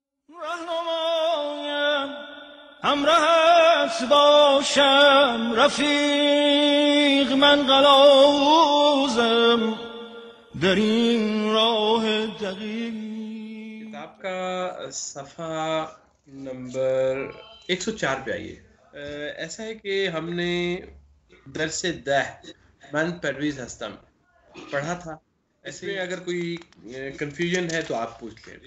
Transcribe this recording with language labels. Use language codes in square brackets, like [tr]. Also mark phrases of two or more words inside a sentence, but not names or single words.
[fa] راهنمایم همراهت باشم رفیق من قلازم در این راه دقیق. [ur] کتاب کا صفحہ نمبر 104 پہ آئیے. ایسا ہے کہ ہم نے [fa] درس ده من پرویز هستم [ur] پڑھا تھا. اس میں اگر کوئی کنفیوژن ہے تو آپ پوچھ لیں.